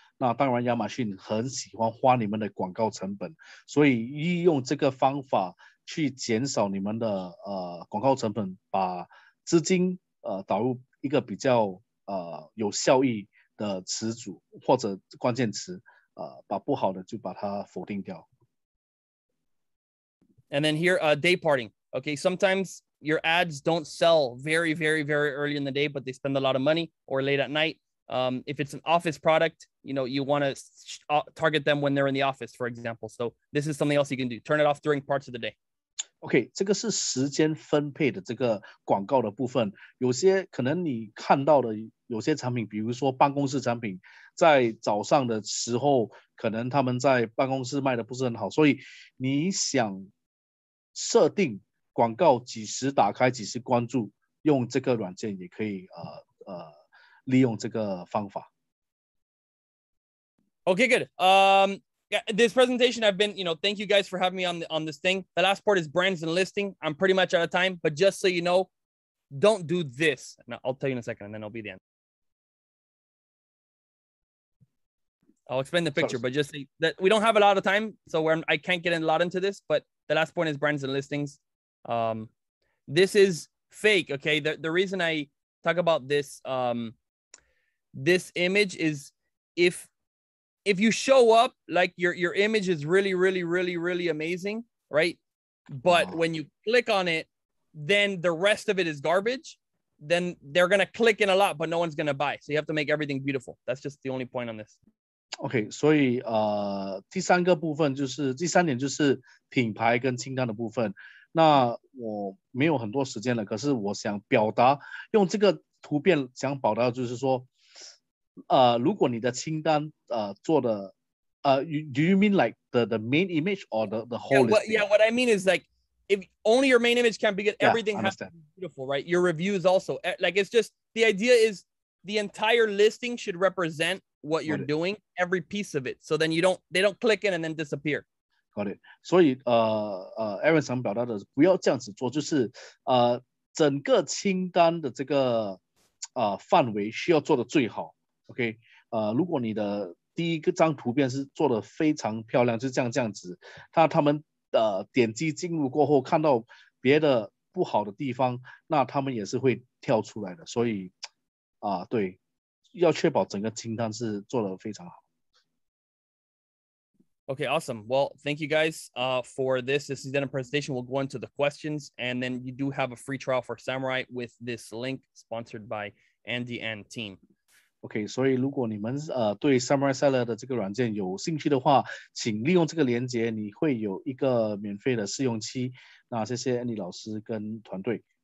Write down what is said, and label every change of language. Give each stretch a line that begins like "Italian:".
Chinese: 那当然，亚马逊很喜欢花你们的广告成本，所以利用这个方法去减少你们的广告成本，把资金导入一个比较有效益的词组或者关键词，把不好的就把它否定掉。
English: And then here, day parting. Okay, sometimes your ads don't sell very, very, very early in the day, but they spend a lot of money, or late at night. If it's an office product, you want to target them when they're in the office, for example. So this is something else you can do. Turn it off during parts of the day.
Chinese: OK， 这个是时间分配的这个广告的部分。有些可能你看到的有些产品，比如说办公室产品，在早上的时候，可能他们在办公室卖的不是很好，所以你想设定广告几时打开几时关注，用这个软件也可以利用这个方法。
English: Okay, good. This presentation, I've been, thank you guys for having me on this thing. The last part is brands and listing. I'm pretty much out of time, but just so you know, don't do this. Now, I'll tell you in a second, and then it'll be the end. I'll explain the picture, but just say that we don't have a lot of time, so I can't get a lot into this, but the last point is brands and listings. This is fake, okay? The reason I talk about this, this image is if you show up like your image is really, really, really, really amazing, right? But when you click on it, then the rest of it is garbage. Then they're going to click in a lot, but no one's going to buy. So you have to make everything beautiful. That's just the only point on this.
Chinese: OK， 所以第三点就是品牌跟清单的部分。那我没有很多时间了，可是我想表达用这个图片想表达就是说，如果你的清单做的
English: do you mean like the main image or the whole listing? What I mean is like, if only your main image can be good, everything has to be beautiful, right? Your reviews also, like, it's just, the idea is the entire listing should represent what you're doing, every piece of it. So then they don't click in and then disappear. Got it.
Chinese: 所以Aaron 想表达的不要这样子做，就是整个清单的这个范围需要做的最好。 OK， 如果你的第一个张图片是做的非常漂亮，就这样子，他们点击进入过后看到别的不好的地方，那他们也是会跳出来的。所以对，要确保整个清单是做的非常好。
English: Okay, awesome. Well, thank you guys for this. This is then a presentation. We'll go into the questions, and then you do have a free trial for Samurai with this link sponsored by Andy and team.
Chinese: OK， 所以如果你们对 Samurai Seller 的这个软件有兴趣的话，请利用这个连结，你会有一个免费的试用期。那谢谢 Andy 老师跟团队。